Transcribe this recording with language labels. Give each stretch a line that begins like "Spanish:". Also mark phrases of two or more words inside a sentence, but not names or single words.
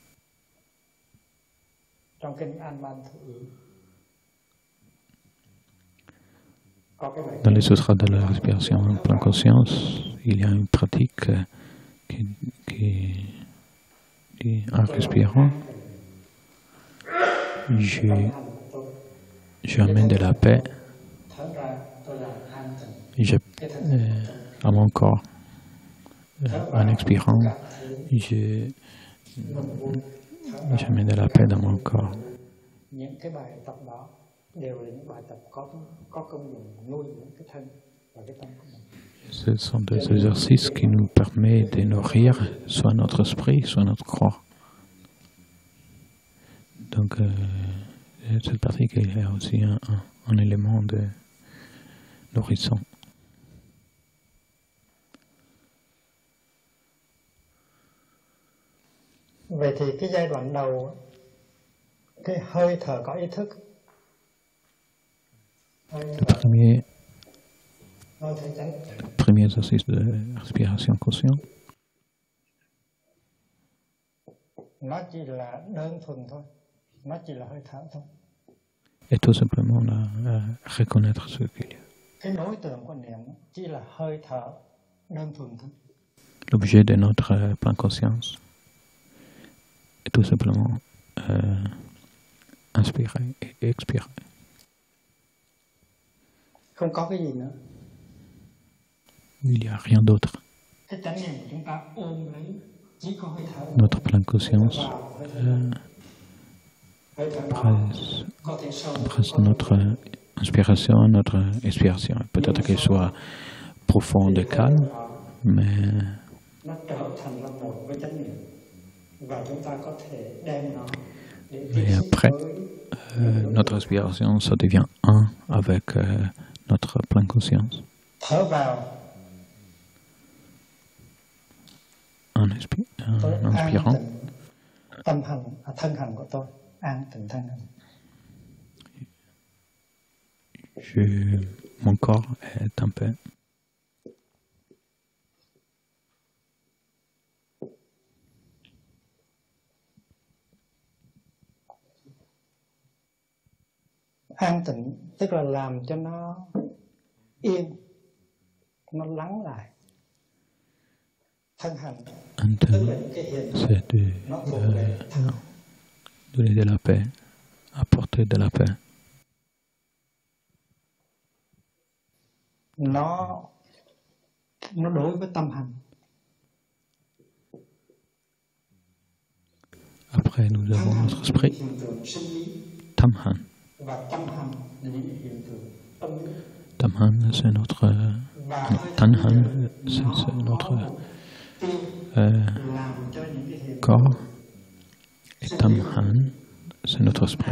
French: Dans les sutras de la respiration en pleine conscience, il y a une pratique qui en respirant, j'amène de la paix à mon corps. En expirant, j'amène de la paix dans mon corps.
Vietnamese: Những cái bài tập đó đều là những bài tập có công dụng nuôi dưỡng cái thân và cái tâm của mình.
French: Ce sont des exercices qui nous permettent de nourrir soit notre esprit, soit notre corps. Donc, cette partie qui est aussi un élément de nourrissant.
Vietnamese: Vậy thì cái giai đoạn đầu, cái hơi thở có ý thức.
French: Premier exercice de respiration consciente.
Vietnamese: Nó chỉ là đơn thuần thôi, nó chỉ là hơi thở thôi.
French: Et tout simplement reconnaître ce qu'il y a.
Vietnamese: Cái đối tượng của niệm chỉ là hơi thở đơn thuần thôi.
French: L'objet de notre pleine conscience est tout simplement inspirer et expirer.
Vietnamese: Không có cái gì nữa.
French: Il n'y a rien d'autre.
Vietnamese: Cái chánh niệm của chúng ta ôm lấy chỉ có hơi thở.
French: Notre pleine conscience presse notre inspiration, notre expiration. Peut-être qu'elle soit profonde et calme, mais et après, notre respiration, ça devient un avec notre pleine conscience. En inspirant, mon corps est en paix.
Vietnamese: An tịnh tức là làm cho nó yên, nó lắng lại. Thân hành
French: c'est donner de la paix, apporter de la paix.
Vietnamese: Nó đối với tâm hành.
French: Après, nous avons notre esprit, Tamhan. Tamhan, c'est notre Tanhan, c'est notre corps, et Tamhan, c'est notre esprit.